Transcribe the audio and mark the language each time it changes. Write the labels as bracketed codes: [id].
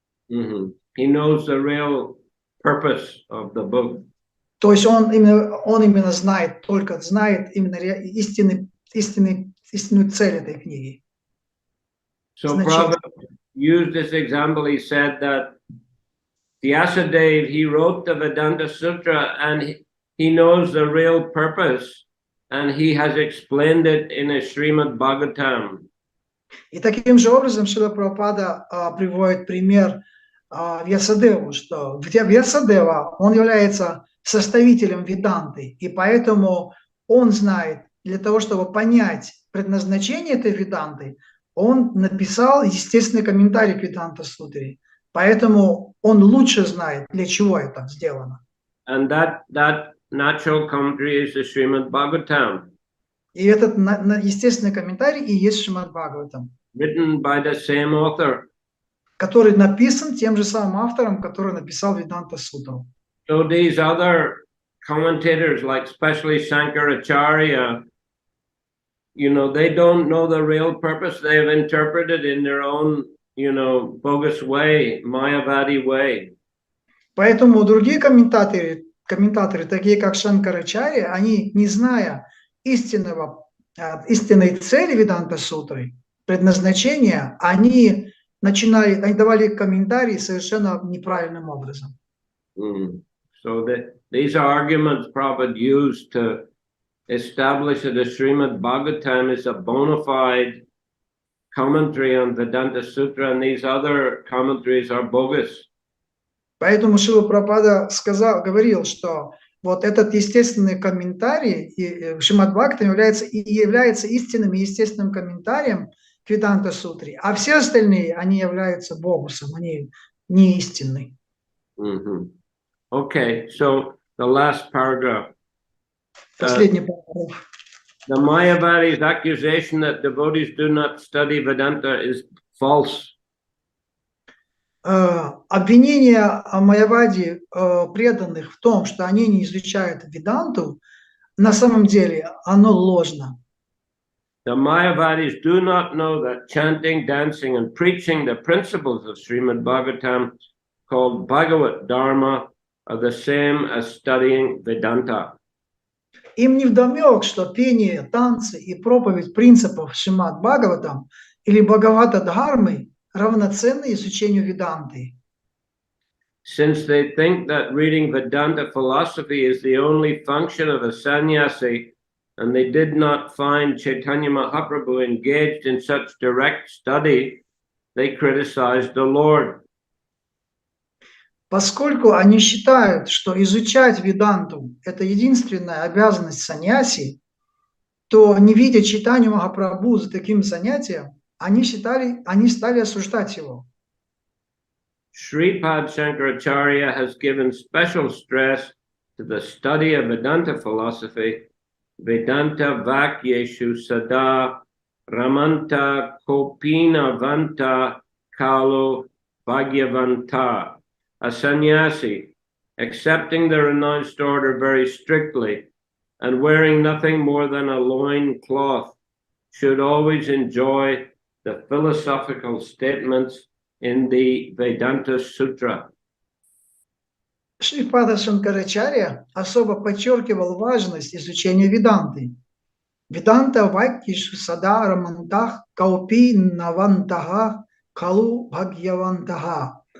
[en] He knows the real purpose of the book. [ru] То есть он именно знает именно истинную цель этой книги. [en] So Prabhupada used this example. He said that Vyasadeva, he wrote the Vedanta Sutra and he knows the real purpose and he has explained it in a Srimad Bhagavatam. [ru] И таким же образом Шрила Прабхупада приводит пример Вьясадеву, что Вьясадева, он является составителем Веданты, и поэтому он знает, для того, чтобы понять предназначение этой Веданты, он написал естественный комментарий к Веданта Сутре. Поэтому он лучше знает, для чего это сделано. [en] And that natural commentary is the Srimad Bhagavatam. [ru] И этот естественный комментарий и есть Шримад Бхагаватам. [en] Written by the same author. [ru] Который написан тем же самым автором, который написал Веданта Сутру. [en] So these other commentators, like especially Shankaracharya, you know, they don't know the real purpose. They've interpreted in their own, you know, bogus way, Mayavadi way. [ru] Поэтому другие комментаторы, такие как Шанкарачарья, они, не зная истинной цели Веданта Сутры, предназначения, они давали комментарии совершенно неправильным образом. [en] So these are arguments Prabhupada used to establish that the Srimad Bhagavatam is a bona fide commentary on Vedanta Sutra, and these other commentaries are bogus. [ru] Поэтому Шрила Прабхупада говорил, что вот этот естественный комментарий Шримад Бхагаватам является истинным и естественным комментарием к Веданта Сутре, а все остальные, они являются богусом, они не истинны. [en] Okay, so the last paragraph. [ru] Последний параграф. [en] The Mayavadi's accusation that devotees do not study Vedanta is false. [ru] Обвинение майявади преданных в том, что они не изучают веданту, на самом деле оно ложно. [en] The Mayavadis do not know that chanting, dancing, and preaching the principles of Srimad Bhagavatam, called Bhagavat Dharma, are the same as studying Vedanta. [ru] Им невдомек, что пение, танцы и проповедь принципов Шримад Бхагаватам или Бхагавата Дхармы равноценны изучению веданты. [en] Since they think that reading Vedanta philosophy is the only function of a sannyasi, and they did not find Chaitanya Mahaprabhu engaged in such direct study, they criticized the Lord. [ru] Поскольку они считают, что изучать веданту – это единственная обязанность саньяси, то, не видя Чайтанью Махапрабху за таким занятием, они стали осуждать его. [en] Sripad Shankaracharya has given special stress to the study of Vedanta philosophy, [sa] Vedanta Vakyeshu Sada Ramanta Kopina Vanta Kalo Bhagyavanta. [en] A sannyasi, accepting the renounced order very strictly and wearing nothing more than a loin cloth, should always enjoy the philosophical statements in the Vedanta Sutra. [ru] Шрипада Шанкарачарья особо подчеркивал важность изучения веданты. [sa] Веданта Вайкишу Сада Рамантах Каупи Навантага Калу Бхагьявантага.